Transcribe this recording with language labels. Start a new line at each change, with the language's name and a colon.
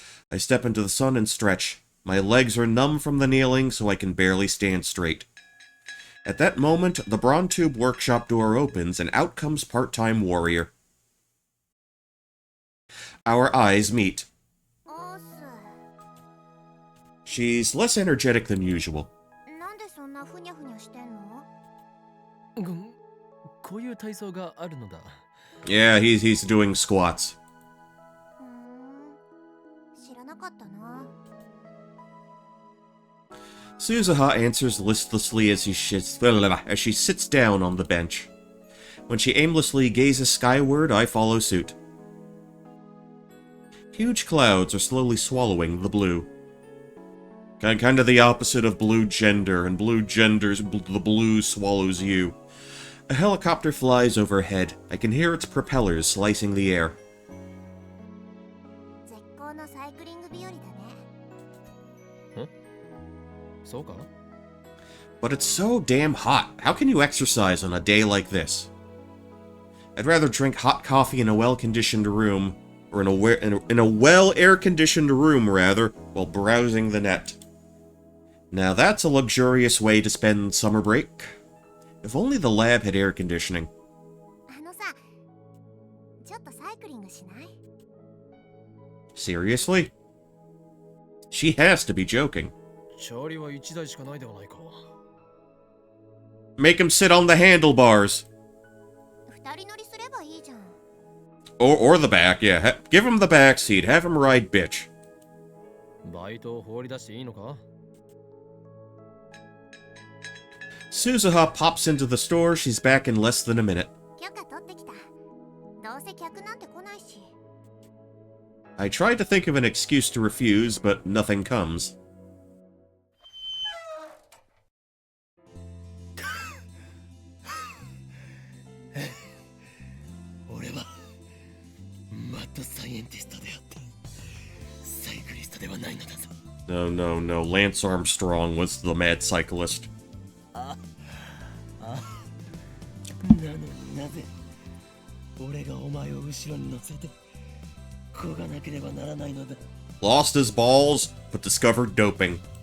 English: I step into the sun and stretch. My legs are numb from the kneeling, so I can barely stand straight. At that moment, the Brontube workshop door opens, and out comes part-time warrior. Our eyes meet.
Japanese: オース、
English: She's less energetic than usual.
Japanese: なんでそんなふにゃふにゃしてんの？こういう体操があるのだ。
English: Yeah, he's doing squats.
Japanese: ふーん、知らなかったな。
English: Suzuha answers listlessly as she sits down on the bench. When she aimlessly gazes skyward, I follow suit. Huge clouds are slowly swallowing the blue. Kind of the opposite of blue gender, and blue gender's the blue swallows you. A helicopter flies overhead. I can hear its propellers slicing the air.
Japanese: 絶好のサイクリング日和だね。そうか？
English: But it's so damn hot. How can you exercise on a day like this? I'd rather drink hot coffee in a well-conditioned room, or in a well-air-conditioned room, rather, while browsing the net. Now that's a luxurious way to spend summer break. If only the lab had air conditioning.
Japanese: あのさ、ちょっとサイクリングしない？
English: Seriously? She has to be joking.
Japanese: チャーリーは1台しかないではないか。
English: Make him sit on the handlebars.
Japanese: 二人乗りすればいいじゃん。
English: Or the back, yeah. Give him the back seat. Have him ride bitch.
Japanese: バイトを放り出していいのか？
English: Suzuha pops into the store. She's back in less than a minute.
Japanese: 許可取ってきた。どうせ客なんて来ないし。
English: I tried to think of an excuse to refuse, but nothing comes.
Japanese: 俺はマッドサイエンティストであった。サイクリストではないのだぞ。
English: No. Lance Armstrong was the mad cyclist.
Japanese: なのになぜ俺がお前を後ろに乗せてこがなければならないのだ。
English: Lost his balls, but discovered doping.